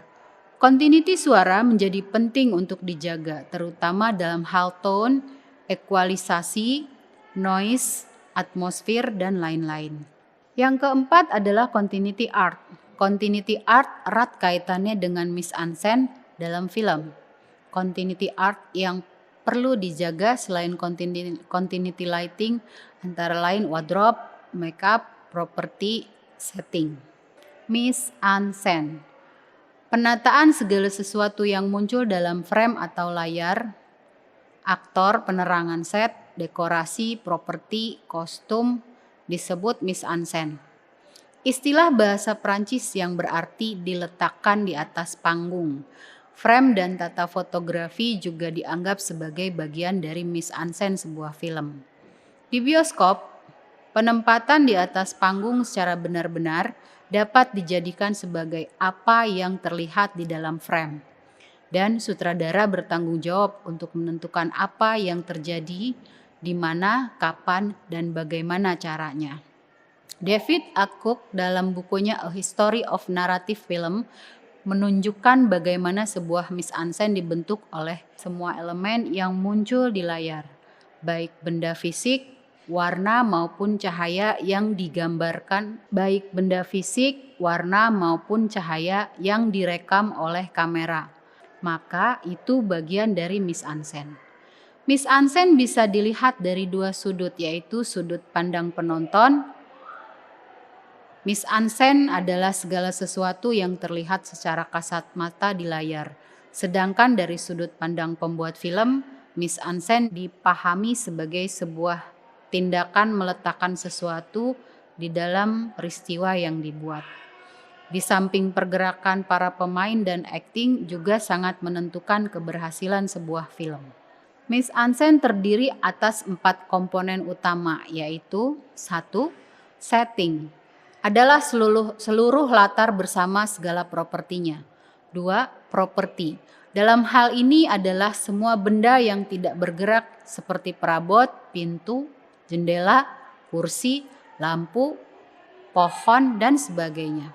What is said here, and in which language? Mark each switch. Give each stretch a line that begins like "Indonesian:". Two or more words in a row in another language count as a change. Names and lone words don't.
Indonesian: Continuity suara menjadi penting untuk dijaga, terutama dalam hal tone, ekualisasi, noise, atmosfer, dan lain-lain. Yang keempat adalah
English: continuity art. Continuity art
Indonesian: erat kaitannya dengan
French: mise-en-scène
Indonesian: dalam film.
English: Continuity art
Indonesian: yang perlu dijaga selain
English: continuity lighting
Indonesian: antara lain wardrobe, makeup, properti, setting.
French: Mise-en-scène.
Indonesian: Penataan segala sesuatu yang muncul dalam frame atau layar, aktor, penerangan set, dekorasi, properti, kostum disebut
French: mise-en-scène.
Indonesian: Istilah bahasa Prancis yang berarti diletakkan di atas panggung. Frame dan tata fotografi juga dianggap sebagai bagian dari
French: mise-en-scène
Indonesian: sebuah film. Di bioskop, penempatan di atas panggung secara benar-benar dapat dijadikan sebagai apa yang terlihat di dalam frame. Dan sutradara bertanggung jawab untuk menentukan apa yang terjadi, di mana, kapan, dan bagaimana caranya. David Atcook dalam bukunya A History of Narrative Film menunjukkan bagaimana sebuah
French: mise-en-scène
Indonesian: dibentuk oleh semua elemen yang muncul di layar, baik benda fisik, warna maupun cahaya yang digambarkan, baik benda fisik, warna maupun cahaya yang direkam oleh kamera. Maka itu bagian dari
French: mise-en-scène. Mise-en-scène
Indonesian: bisa dilihat dari dua sudut, yaitu sudut pandang penonton.
French: Mise-en-scène
Indonesian: adalah segala sesuatu yang terlihat secara kasat mata di layar. Sedangkan dari sudut pandang pembuat film,
French: mise-en-scène
Indonesian: dipahami sebagai sebuah tindakan meletakkan sesuatu di dalam peristiwa yang dibuat. Di samping pergerakan para pemain dan akting juga sangat menentukan keberhasilan sebuah film.
French: Mise-en-scène
Indonesian: terdiri atas 4 komponen utama, yaitu 1. Setting adalah seluruh latar bersama segala propertinya. 2. Properti. Dalam hal ini adalah semua benda yang tidak bergerak seperti perabot, pintu, jendela, kursi, lampu, pohon, dan sebagainya.